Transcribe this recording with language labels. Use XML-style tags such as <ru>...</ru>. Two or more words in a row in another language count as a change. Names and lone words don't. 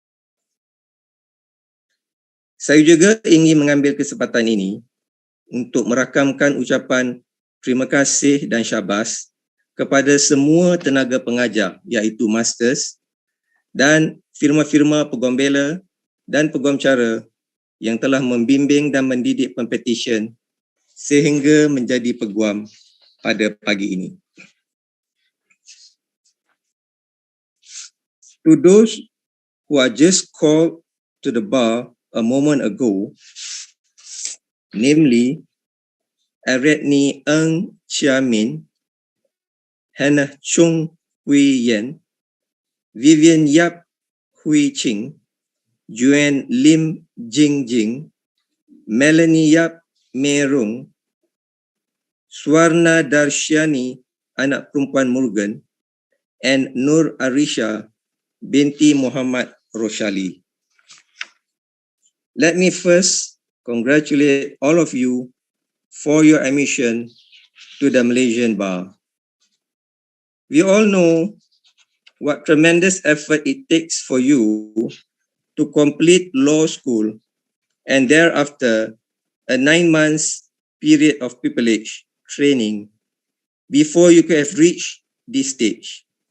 <ms>Saya juga ingin mengambil kesempatan ini untuk merakamkan ucapan terima kasih dan syabas kepada semua tenaga pengajar iaitu masters dan firma-firma Peguam Bela dan Peguam Cara yang telah membimbing dan mendidik pempetisyen sehingga menjadi peguam pada pagi ini.</ms> <en>To those who are just called to the bar a moment ago, namely Aretni Ng Chia Min, Hannah Chung Hui Yen, Vivian Yap Hui Ching, Joanne Lim Jing Jing, Melanie Yap Merung, Swarna Darshiani, anak perempuan Morgan, and Nur Arisha binti Muhammad Roshali. Let me first congratulate all of you for your admission to the Malaysian Bar. We all know what tremendous effort it takes for you to complete law school and thereafter a 9 months period of pupillage training before you could have reached this stage.</en>